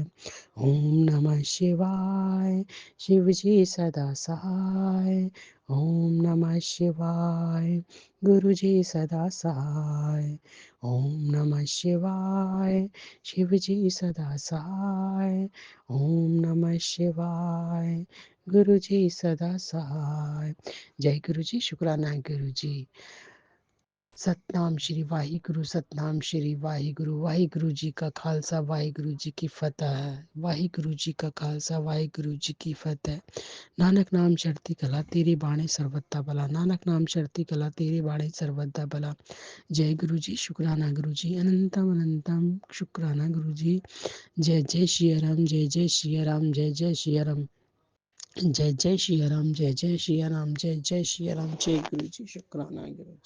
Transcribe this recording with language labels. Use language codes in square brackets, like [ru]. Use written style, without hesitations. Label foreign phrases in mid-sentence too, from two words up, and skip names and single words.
[sa] ओम नमः शिवाय। [hi] शिव जी सदा सहाय। [sa] ओम नमः शिवाय। [hi] गुरु जी सदा सहाय। [sa] ओम नमः शिवाय। [hi] शिव जी सदा सहाय। [sa] ओम नमः शिवाय। [hi] गुरु जी सदा सहाय। जय गुरु जी। शुक्राना गुरु जी। [pa] ਸਤਿਨਾਮ ਸ੍ਰੀ ਵਾਹਿਗੁਰੂ, ਸਤਿਨਾਮ ਸ੍ਰੀ ਵਾਹਿਗੁਰੂ। ਵਾਹਿਗੁਰੂ ਜੀ ਕਾ ਖ਼ਾਲਸਾ, ਵਾਹਿਗੁਰੂ ਜੀ ਕੀ ਫ਼ਤਹਿ ਹੈ। ਵਾਹਿਗੁਰੂ ਜੀ ਕਾ ਖ਼ਾਲਸਾ, ਵਾਹਿਗੁਰੂ ਜੀ ਕੀ ਫ਼ਤਹਿ। ਨਾਨਕ ਨਾਮ ਚੜ੍ਹਦੀ ਕਲਾ, ਤੇਰੀ ਬਾਣੀ ਸਰਵਥਾ ਭਲਾ। ਨਾਨਕ ਨਾਮ ਚੜ੍ਹਦੀ ਕਲਾ, ਤੇਰੀ ਬਾਣੀ ਸਰਵਥਾ ਭਲਾ। [hi] जय गुरु जी, शुक्राना गुरु जी, अनंतम अनंतम शुक्राना गुरु जी। जय जय श्री राम, जय जय श्री राम, जय जय श्री राम, जय जय श्री राम, जय जय श्री राम, जय जय श्री राम। जय गुरु जी, शुक्राना गुरु जी।